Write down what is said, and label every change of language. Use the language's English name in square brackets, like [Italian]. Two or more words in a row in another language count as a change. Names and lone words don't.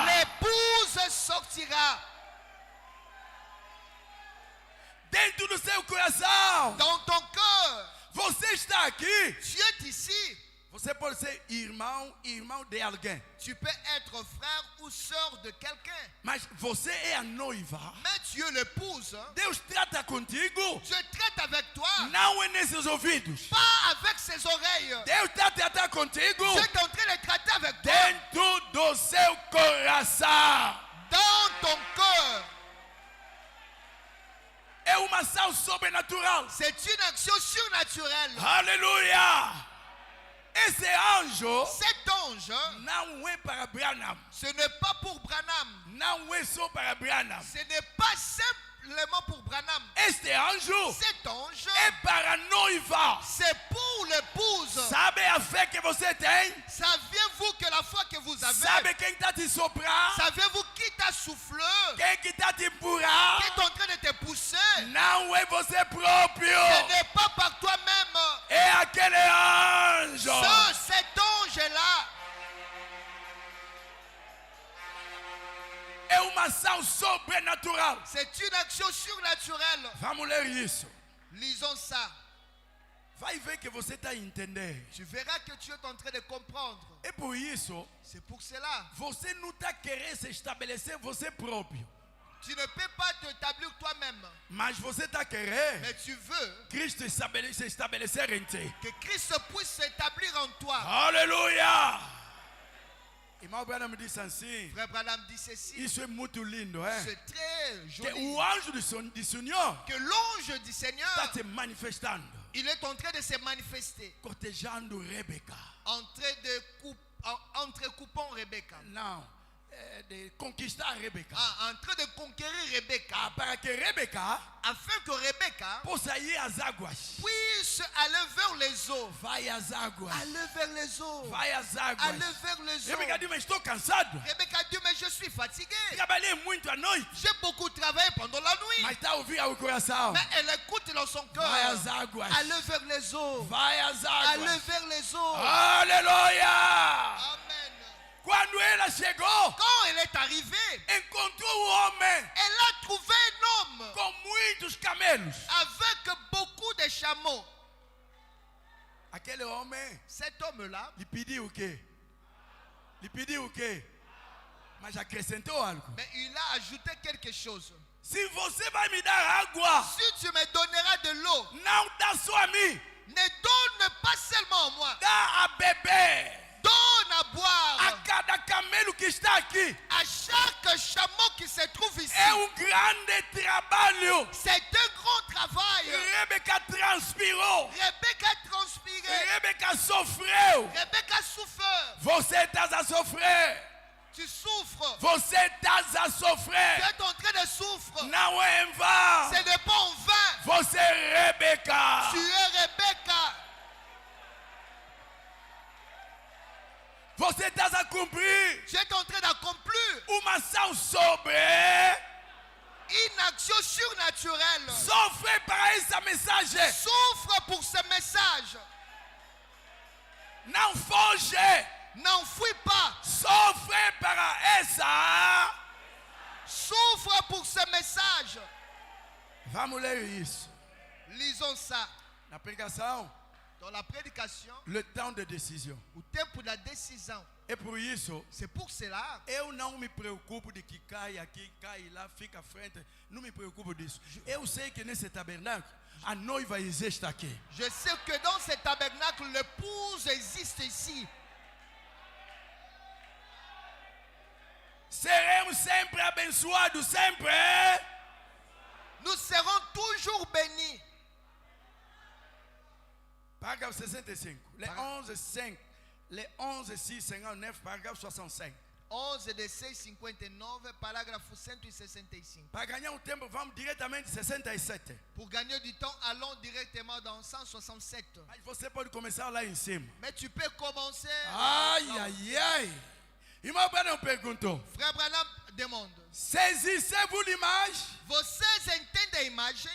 [French] l'épouse sortira. [Portuguese] Dentro do seu coração, [French] Dans ton cœur, [Portuguese] Você está aqui. [French] Tu es ici. [Portuguese] Você pode ser irmão de alguém. [French] Tu peux être frère ou sœur de quelqu'un. [Portuguese] Mas você é a noiva. [French] Mais tu es l'épouse. [Portuguese] Deus trata contigo. [French] Dieu traite avec toi. [Portuguese] Não é nesses ouvidos. [French] Pas avec ses oreilles. [Portuguese] Deus está tratando contigo. [French] Dieu est en train de traiter avec toi. [Portuguese] Dentro do seu coração. [French] Dans ton cœur. [Portuguese] É uma ação sobrenatural. [French] C'est une action surnaturelle. [Portuguese] Aleluia. Esse anjo [French] Cet ange, [Portuguese] não é para Branham. [French] ce n'est pas pour Branham. [Portuguese] Não é só para Branham. [French] Ce n'est pas simplement pour Branham. [Portuguese] Este anjo [French] Cet ange, [Portuguese] é para a noiva. [French] c'est pour l'épouse. [Portuguese] Sabe a fé que você tem? [French] Saviez-vous que la foi que vous avez, [Portuguese] Sabe quem está te soprar? [French] savez-vous qui t'a soufflé, [Portuguese] Quem que está te empurrar? [French] qui est en train de te pousser? [Portuguese] Não é você próprio. [French] Ce n'est pas par toi-même. [Portuguese] É aquele anjo. [French] Cet ange-là, [Portuguese] É uma ação sobrenatural. [French] c'est une action surnaturelle. [Portuguese] Vamos ler isso. [French] Lisons ça. [Portuguese] Vai ver que você está a entender. [French] Tu verras que tu es en train de comprendre. [Portuguese] É por isso, [French] C'est pour cela. [Portuguese] você não está querendo se estabelecer você próprio. [French] Tu ne peux pas t'établir toi-même. [Portuguese] Mas você está querendo [French] Mais tu veux [Portuguese] Cristo se estabelecer em ti. [French] que Christ puisse s'établir en toi. [Portuguese] Aleluia! Irmão Branham disse assim. [French] Frère Branham dit ceci. [Portuguese] Isso é muito lindo, é? [French] C'est très [Portuguese] Que [French] joli. [Portuguese] o anjo do Senhor [French] Que l'ange du Seigneur, [Portuguese] está se manifestando, [French] il est en train de se manifester. [Portuguese] cortejando Rebeca. [French] En train de entrecoupant Rebecca. [Portuguese] Não, de conquistar Rebeca. [French] En train de conquérir Rebecca. [Portuguese] Para que Rebeca [French] Afin que Rebecca [Portuguese] possa ir às águas. [French] puisse aller vers les eaux. [Portuguese] Vai às águas. [French] Aller vers les eaux. [Portuguese] Vai às águas. [French] Aller vers les eaux. [Portuguese] Rebeca diz, mas estou cansado. [French] Rebecca dit, mais je suis fatiguée. [Portuguese] Trabalhei muito à noite. [French] J'ai beaucoup travaillé pendant la nuit. [Portuguese] Mas está a ouvir ao coração. [French] Mais elle écoute dans son cœur. [Portuguese] Vai às águas. [French] Aller vers les eaux. [Portuguese] Vai às [French] Aller [Portuguese] águas. [French] vers les eaux. [Portuguese] Aleluia! [French] Amen. [Portuguese] Quando ela chegou, [French] Quand elle est arrivée, [Portuguese] encontrou um homem [French] elle a trouvé un homme [Portuguese] com muitos camelos. [French] avec beaucoup de chameaux. [Portuguese] Aquele homem [French] Cet homme-là, [Portuguese] lhe pediu o quê? Lhe pediu o quê? Mas acrescentou algo. [French] mais il a ajouté quelque chose. [Portuguese] Se você vai me dar água, [French] Si tu me donneras de l'eau, [Portuguese] não dá só a mim, [French] ne donne pas seulement à moi, [Portuguese] dá a beber. [French] donne à [Portuguese] A [French] boire [Portuguese] cada camelo que está aqui. [French] à chaque chameau qui se trouve ici. [Portuguese] É um grande trabalho. [French] C'est un grand travail. [Portuguese] Rebeca transpirou. [French] Rebecca transpiré. [Portuguese] Rebeca sofreu. [French] Rebecca souffre. [Portuguese] Você está a sofrer. [French] Tu souffres. [Portuguese] Você está a [French] Tu [Portuguese] sofrer. [French] es en train de souffrir. [Portuguese] Não é em vão. [French] Ce n'est pas en vain. [Portuguese] Você é Rebeca. [French] Tu es Rebecca. [Portuguese] Você está a cumprir [French] Tu es en train d'accomplir [Portuguese] uma ação sobre. [French] une action surnaturelle. [Portuguese] Sofre para essa mensagem. [French] Souffre pour ce message. [Portuguese] Não foge. [French] N'enfuis pas. [Portuguese] Sofre para essa. [French] Souffre pour ce message. [Portuguese] Vamos ler isso. [French] Lisons ça. [Portuguese] Na pregação, [French] Dans la prédication, le temps de décision. [Portuguese] o tempo da decisão. É por isso, [French] C'est pour cela. [Portuguese] eu não me preocupo de que cai aqui, cai lá, fica à frente. Não me preocupo disso. Eu sei que nesse tabernáculo, a noiva existe aqui. [French] Je sais que dans ce tabernacle, l'épouse existe ici. [Portuguese] Seremos sempre abençoados, sempre. [French] Nous serons toujours bénis. [Portuguese] Parágrafo 65. Les 11, 6, 59, parágrafo 65. 11 de 659, parágrafo 165. Para ganhar um tempo, vamos diretamente 67. [French] Pour gagner du temps, allons directement dans 167. [Portuguese] Mas você pode começar lá em cima. [French] Mais tu peux commencer. [Portuguese] Ai. Irmão Branham perguntou: [French] Frère Branham demande. saisissez-vous l'image? [Portuguese] Vocês entendem a imagem?